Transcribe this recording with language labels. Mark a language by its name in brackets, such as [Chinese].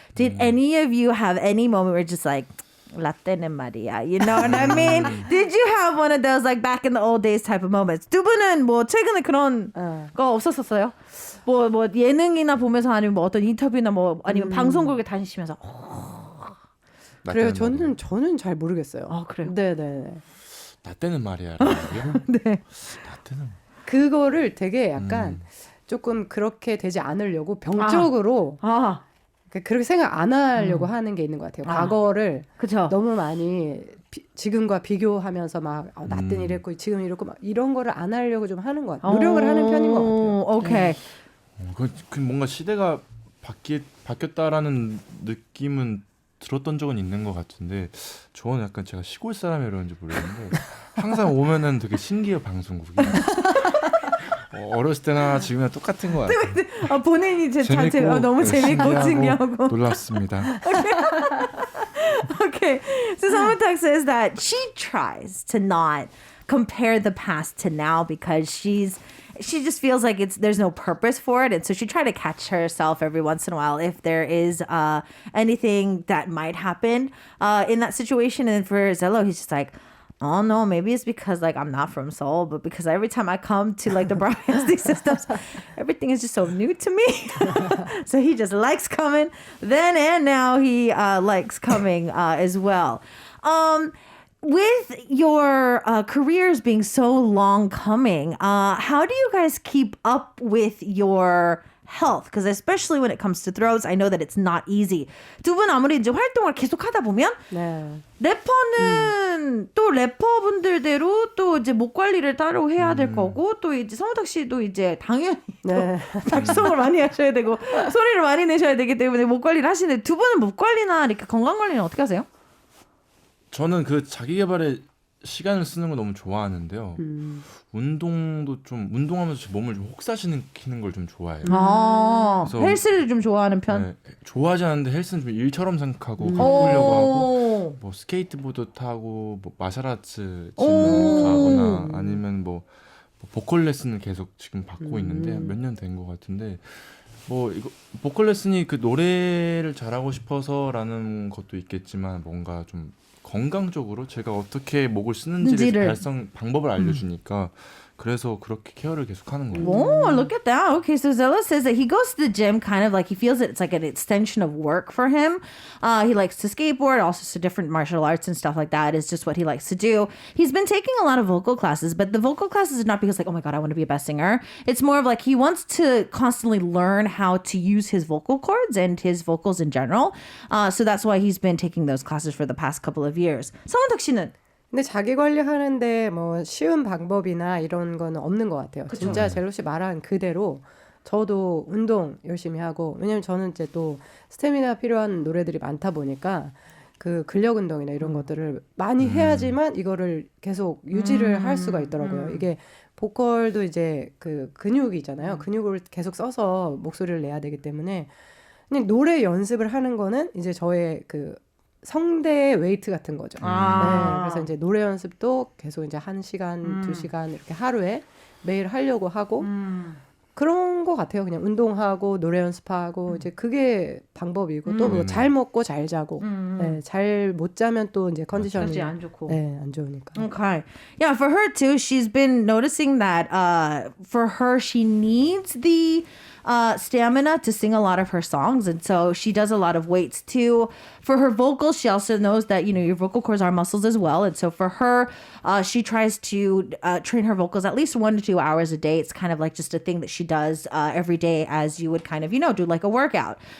[English] Did any of you have any moment where just like [Korean] 라떼는 말이야, [English] you know what I mean? Did you have one of those like back in the old days type of moments? [Korean] 두 분은 뭐 최근에 그런 거 없었었어요? 뭐 예능이나 보면서 아니면 뭐 어떤 인터뷰나 뭐 아니면 방송국에 다니시면서 그래요. 저는 잘 모르겠어요. 아, 그래요? 네네. 나 때는 말이야. 네. 나 때는 그거를 되게 약간 조금 그렇게 되지 않으려고 병적으로 그렇게 생각 안 하려고 하는 게 있는 것 같아요. 과거를 그쵸. 너무 많이 지금과 비교하면서 막 나 때는 이랬고 지금 이랬고 막 이런 거를 안 하려고 좀 하는 것 같아요. 노력을 하는 편인 것 같아요. 오케이. 그 뭔가 시대가 바뀌었다라는 느낌은 들었던 적은 있는 것 같은데 저는 약간 제가 시골 사람이라 그런지 모르겠는데 항상 오면은 되게 신기해요, 방송국이. 어렸을 때나 지금이나 똑같은 것 같아요. 본인이 너무 재밌고 신기하고 놀랍습니다. [English] Okay, so Somotag says that she tries to not compare the past to now because she just feels like there's no purpose for it, and so she try to catch herself every once in a while if there is anything that might happen in that situation. And for ZELO, he's just like, oh no, maybe it's because like I'm not from Seoul, but because every time I come to like the broadcasting systems, everything is just so new to me. So he just likes coming then and now he likes coming as well. with your careers being so long coming, how do you guys keep up with your health? Because especially when it comes to throats, I know that it's not easy. [Korean] 두 분 아무리 이제 활동을 계속 하다 보면 래퍼는 또 래퍼분들대로 또 이제 목 관리를 따로 해야 될 거고 또 이제 성우탁 씨도 이제 당연히 발성을 많이 하셔야 되고 소리를 많이 내셔야 되기 때문에 목 관리를 하시는데 두 분은 목 관리나 이렇게 건강 관리는 어떻게 하세요? 저는 그 자기 개발에 시간을 쓰는 거 너무 좋아하는데요. 운동도 좀 운동하면서 몸을 좀 혹사시키는 걸 좀 좋아해요. 그래서 헬스를 좀 좋아하는 편. 네, 좋아하지 않는데 헬스는 좀 일처럼 생각하고 가보려고 하고 뭐 스케이트보드 타고 뭐 마샬아츠 지금 가거나 아니면 뭐 보컬 레슨을 계속 지금 받고 있는데 몇 년 된 것 같은데 뭐 이거 보컬 레슨이 그 노래를 잘하고 싶어서라는 것도 있겠지만 뭔가 좀 건강적으로 제가 어떻게 목을 쓰는지를 방법을 알려주니까 그래서 그렇게 케어를 계속 하는 거예요. [English] Oh, look at that. Okay, so Zelo says that he goes to the gym kind of like he feels it's like an extension of work for him. He likes to skateboard, also so different martial arts and stuff like that is just what he likes to do. He's been taking a lot of vocal classes, but the vocal classes is not because like, oh my God, I want to be a best singer. It's more of like he wants to constantly learn how to use his vocal cords and his vocals in general. So that's why he's been taking those classes for the past couple of years. [Korean] 성은탁 씨는? 근데 자기 관리하는데 뭐 쉬운 방법이나 이런 거는 없는 것 같아요. 그쵸? 진짜 젤로 씨 말한 그대로 저도 운동 열심히 하고 왜냐면 저는 이제 또 스태미나 필요한 노래들이 많다 보니까 그 근력 운동이나 이런 것들을 많이 해야지만 이거를 계속 유지를 할 수가 있더라고요. 이게 보컬도 이제 그 근육이잖아요. 근육을 계속 써서 목소리를 내야 되기 때문에 그냥 노래 연습을 하는 거는 이제 저의 그 성대의 웨이트 같은 거죠. 네, 그래서 이제 노래 연습도 계속 이제 1시간, 2시간 이렇게 하루에 매일 하려고 하고 그런 거 같아요. 그냥 운동하고 노래 연습하고 이제 그게 방법이고 또 뭐 잘 먹고 잘 자고 네, 잘 못 자면 또 이제 컨디션이 안 좋고. 네, 안 좋으니까. [English] Okay. Yeah, for her too, she's been noticing that for her, she needs the stamina to sing a lot of her songs. And so she does a lot of weights too. For her vocals, she also knows that, you know, your vocal cords are muscles as well. And so for her, she tries to train her vocals at least 1 to 2 hours a day. It's kind of like just a thing that she does every day as you would kind of, you know, do like a workout.